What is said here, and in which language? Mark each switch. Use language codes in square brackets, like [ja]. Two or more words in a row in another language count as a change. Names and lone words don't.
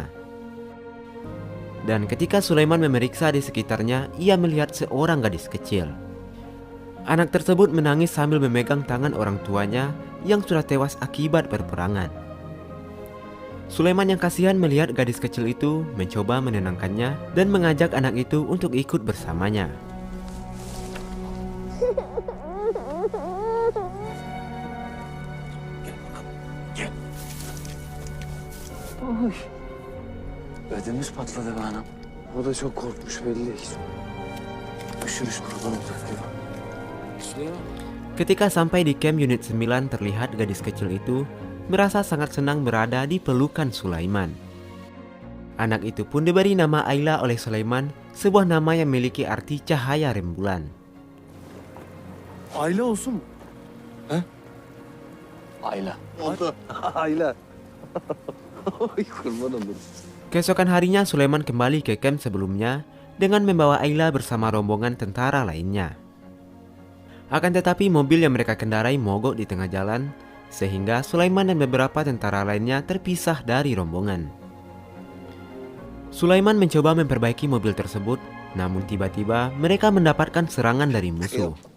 [id] Dan ketika Sulaiman memeriksa di sekitarnya, ia melihat seorang gadis kecil. Anak tersebut menangis sambil memegang tangan orang tuanya yang sudah tewas akibat perperangan. Sulaiman yang kasihan melihat gadis kecil itu mencoba menenangkannya dan mengajak anak itu untuk ikut bersamanya. [tr] Oy. Ödümüz patladı be anam. O da çok korkmuş belli. Üşürüz kurban olacak. Süleyman. [id] Ketika sampai di camp unit 9, terlihat gadis kecil itu merasa sangat senang berada di pelukan Sulaiman. Anak itu pun diberi nama Ayla oleh Sulaiman, sebuah nama yang memiliki arti cahaya rembulan. [tr] Ayla olsun mu? He? Ayla. Oldu. Ayla. Oy kurban olurum. [id] Keesokan harinya Sulaiman kembali ke camp sebelumnya dengan membawa Ayla bersama rombongan tentara lainnya. Akan tetapi mobil yang mereka kendarai mogok di tengah jalan, sehingga Sulaiman dan beberapa tentara lainnya terpisah dari rombongan. Sulaiman mencoba memperbaiki mobil tersebut, namun tiba-tiba mereka mendapatkan serangan dari musuh.